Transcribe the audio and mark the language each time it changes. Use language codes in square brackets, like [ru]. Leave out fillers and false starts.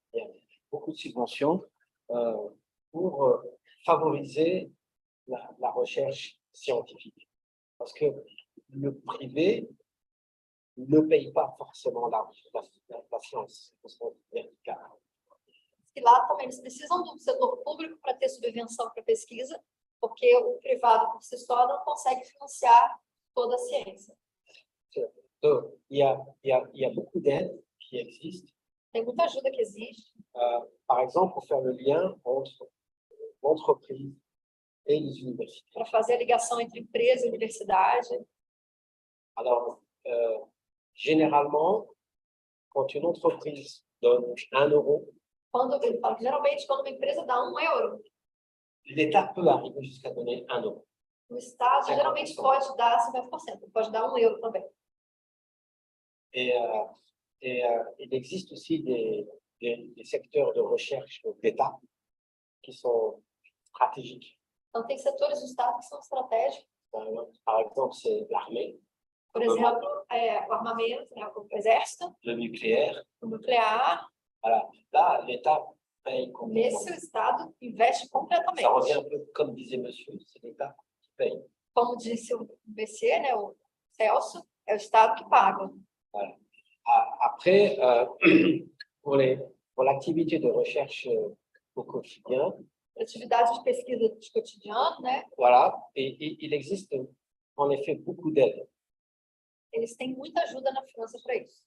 [fr] Il y a beaucoup de subventions pour favoriser la recherche scientifique. Parce que le privé ne paye pas forcément la science au sens vertical. [pt] E lá também eles precisam do setor público para ter subvenção para pesquisa, porque o privado por si só não consegue financiar toda a ciência. [fr] Donc, il y a beaucoup d'aides qui existent. [pt] Tem muita ajuda que existe. [fr] Par exemple, pour faire le lien entre l'entreprise et les universités. [pt] Para fazer a ligação entre empresa e universidade. [fr] Alors, généralement, quand une entreprise donne 1 euro, [pt] Geralmente, quando uma empresa dá 1 euro, [fr] l'État peut arriver jusqu'à donner 1 euro. [pt] O Estado geralmente pode dar 50%, pode dar 1 euro também. [fr] Et il existe aussi des secteurs de recherche d'État qui sont stratégiques. [pt] Então, tem setores do Estado que são estratégicos. [fr] Par exemple, c'est l'armée. [pt] Por exemplo, o armamento, né, o exército. [fr] Le nucléaire. [pt] O nuclear. [fr] Voilà. Là, l'État paye complètement. [pt] Nesse, o Estado investe completamente. [fr] Ça revient un peu comme disait monsieur, c'est l'État qui paye. [pt] Como disse o BC, né, o Celso, é o Estado que paga. [fr] Voilà. Après, pour l'activité de recherche au quotidien, [pt] Atividade de pesquisa de cotidiano, né? [fr] Voilà, et il existe en effet beaucoup d'aides. [pt] Eles têm muita ajuda na França para isso.